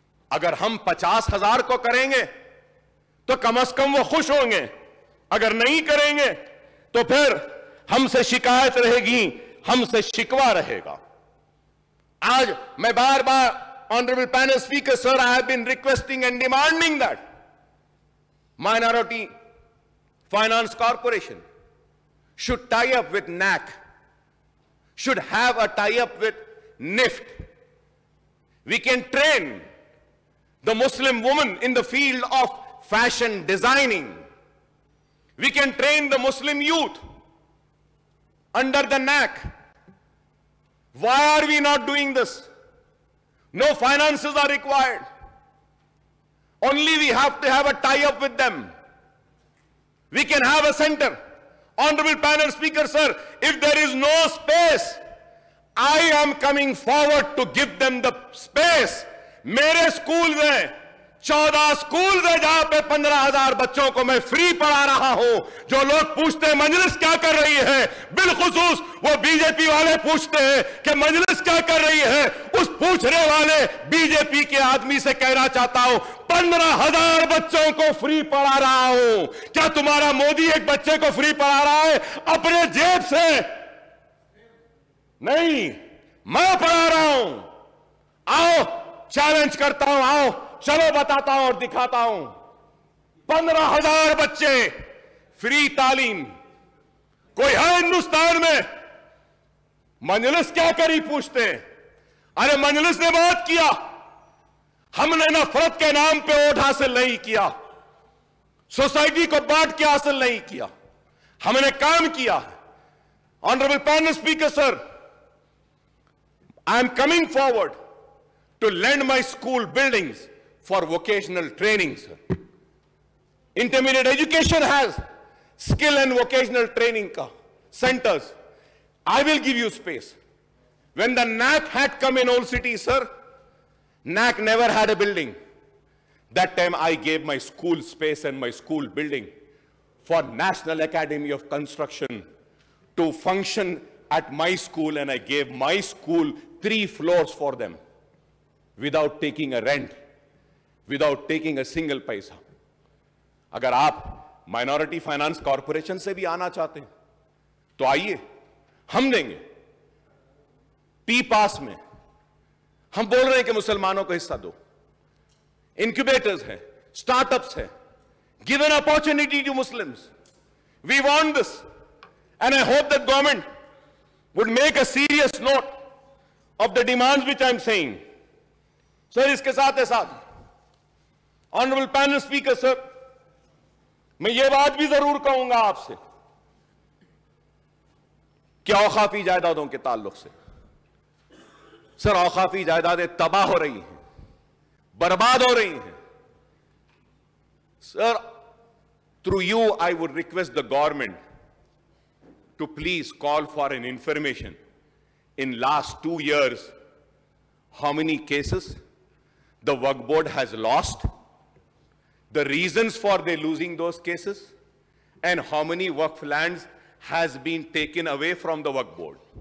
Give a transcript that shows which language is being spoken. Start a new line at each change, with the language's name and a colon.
Hindi: अगर हम 50,000 को करेंगे तो कम से कम वो खुश होंगे। अगर नहीं करेंगे तो फिर हमसे शिकायत रहेगी, हमसे शिकवा रहेगा। आज मैं बार बार
English: Honourable panel speaker sir, I have been requesting and demanding that minority Finance Corporation should tie up with NAC, should have a tie-up with NIFT. We can train the Muslim woman in the field of fashion designing. We can train the Muslim youth under the NAC. Why are we not doing this? No finances are required. Only we have to have a tie-up with them. We can have a center. Honorable panel speaker, sir, if there is no space, I am coming forward to give them the space.
Hindi: मेरे school में 14 school है जहां पे 15,000 बच्चों को मैं free पढ़ा रहा हूं. जो लोग पूछते हैं मजलिस क्या कर रही है, बिलखुसूस वो बीजेपी वाले पूछते हैं कि मजलिस क्या कर रही है. उस पूछने वाले बीजेपी के आदमी से कहना चाहता हूं, 15,000 बच्चों को फ्री पढ़ा रहा हूं. क्या तुम्हारा मोदी एक बच्चे को फ्री पढ़ा रहा है अपने जेब से? नहीं, मैं पढ़ा रहा हूं. आओ, चैलेंज करता हूं, आओ चलो बताता हूं और दिखाता हूं. 15,000 बच्चे फ्री तालीम. कोई है हिंदुस्तान में? मजलिस क्या करी पूछते हैं. अरे मजलिस ने बहुत किया. हमने नफरत के नाम पे वोट हासिल नहीं किया, सोसाइटी को बांट के हासिल नहीं किया, हमने काम किया.
English: Honourable panel speaker sir, I am coming forward to lend my school buildings for vocational training, sir. Intermediate education has skill and vocational training centers. I will give you space. When the NAC had come in Old City, sir, NAC never had a building. That time I gave my school space and my school building for National Academy of Construction to function at my school, and I gave my school 3 floors for them without taking a rent, without taking a single paisa.
Hindi: अगर आप minority finance corporation से भी आना चाहते हैं तो आइए, हम देंगे. टी पास में हम बोल रहे हैं कि मुसलमानों को हिस्सा दो. इंक्यूबेटर्स हैं, स्टार्टअप्स हैं.
English: Give an opportunity to Muslims. We want this, and I hope that government would make a serious note of the demands which I am saying.
Hindi: Sir, इसके साथ साथ
English: honourable panel speaker sir,
Hindi: मैं ये बात भी जरूर कहूंगा आपसे कि औकाफी जायदादों के ताल्लुक से, सर औकाफी जायदादें तबाह हो रही हैं, बर्बाद हो रही हैं.
English: Sir, through you I would request the government to please call for an information in last 2 years how many cases the Waqf Board has lost, the reasons for their losing those cases, and how many Waqf lands has been taken away from the Waqf Board.